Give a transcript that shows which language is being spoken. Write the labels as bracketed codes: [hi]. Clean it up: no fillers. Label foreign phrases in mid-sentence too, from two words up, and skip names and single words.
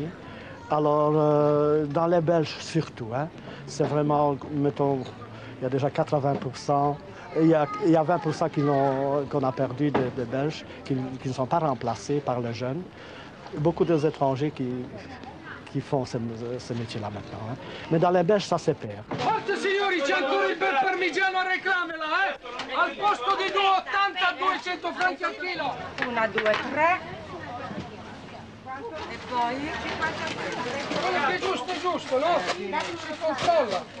[fr] Alors, dans les Belges surtout, hein, c'est vraiment, mettons, il y a déjà 80%, il y a 20% qu'on a perdu des Belges, qui ne sont pas remplacés par les jeunes. Beaucoup des étrangers qui font ce métier-là maintenant. Hein. Mais dans les Belges, ça se perd. [it] Forte signori, c'è ancora il bel parmigiano a reclame là, Al posto di 2,80 a 200 franchi al chilo. 1, 2, 3. E poi? Quello che è giusto, no? Si controlla.